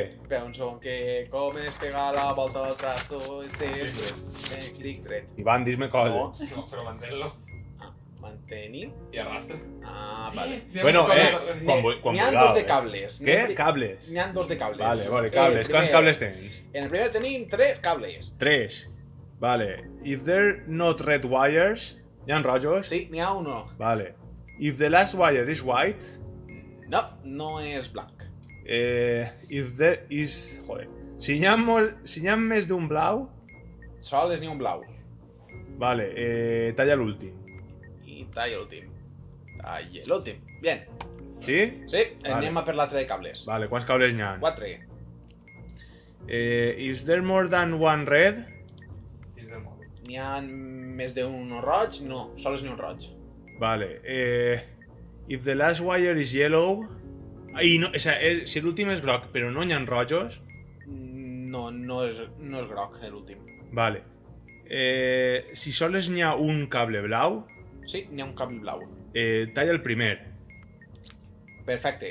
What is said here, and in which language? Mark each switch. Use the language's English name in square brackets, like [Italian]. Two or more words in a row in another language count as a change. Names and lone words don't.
[Catalan] Espera un segon, que com es pega la volta del trasto, clic dret. Ivan, dis-me coses. No, però mantén-lo. Mantenir. I arrastra. Vale. Bueno, quan N'hi ha vulgueu, dos de cables. Què? Cables? N'hi ha dos de cables. Vale, vale, cables. Quants cables tens? En el primer tenim 3 cables. 3. Vale. [English] If they're not red wires, [Catalan] hi ha rojos? Sí, n'hi ha uno. Vale. [English] If the last wire is white, [Catalan] No, no és blanc. [English] if there is... [Catalan] Joder. Si hi ha més d'un blau, Sols n'hi ha un blau. vale, talla l'últim. I talla l'últim. Talla l'últim. Bien. Sí? Sí, Vale. anem a per l'altre de cables. Vale, quants cables n'hi ha? 4. [English] Is there more than one red? [Catalan] N'hi ha més d'un roig? No, sols n'hi ha un roig. Vale. [English] If the last wire is yellow... [Catalan] I no, o sea, si l'últim és groc, però no hi ha rojos... No és groc, l'últim. Vale. Si sols n'hi ha un cable blau, Sí, n'hi ha un cable blau. talla el primer. Perfecte.